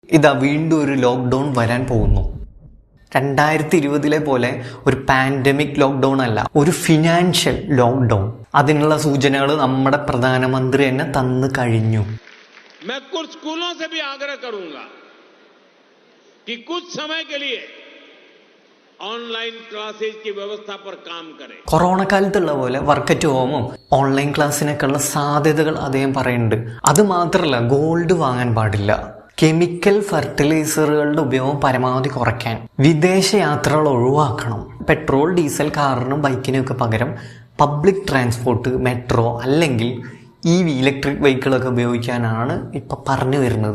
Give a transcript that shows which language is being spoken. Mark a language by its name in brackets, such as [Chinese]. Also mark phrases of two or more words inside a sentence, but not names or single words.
[Malayalam] ഇതാ വീണ്ടും ഒരു ലോക്ക്ഡൗൺ വരാൻ പോകുന്നു. 2020 പോലെ ഒരു [English] pandemic lockdown [Malayalam] അല്ല, ഒരു [English] financial lockdown. [Malayalam] അതിനുള്ള സൂചനകൾ നമ്മുടെ പ്രധാനമന്ത്രി തന്നെ തന്നു കഴിഞ്ഞു. [Hindi] मैं कुछ स्कूलों से भी आग्रह करूंगा कि कुछ समय के लिए [English] online classes [Hindi] की व्यवस्था पर काम करें. [Malayalam] കൊറോണ കാലത്തുള്ള പോലെ [English] work at home [Malayalam] ഓൺലൈൻ ക്ലാസ്സിനൊക്കെയുള്ള സാധ്യതകൾ അദ്ദേഹം പറയുന്നുണ്ട്. അത് മാത്രമല്ല, ഗോൾഡ് വാങ്ങാൻ പാടില്ല, [English] chemical fertilisers [Malayalam] ഉപയോഗം പരമാവധി കുറയ്ക്കാൻ, വിദേശ യാത്രകൾ ഒഴിവാക്കണം, [English] petrol diesel [Malayalam] കാറിനും ബൈക്കിനൊക്കെ പകരം [English] public transport, [Malayalam] മെട്രോ അല്ലെങ്കിൽ [English] electric vehicle [Malayalam] ഉപയോഗിക്കാനാണ് ഇപ്പം പറഞ്ഞു വരുന്നത്.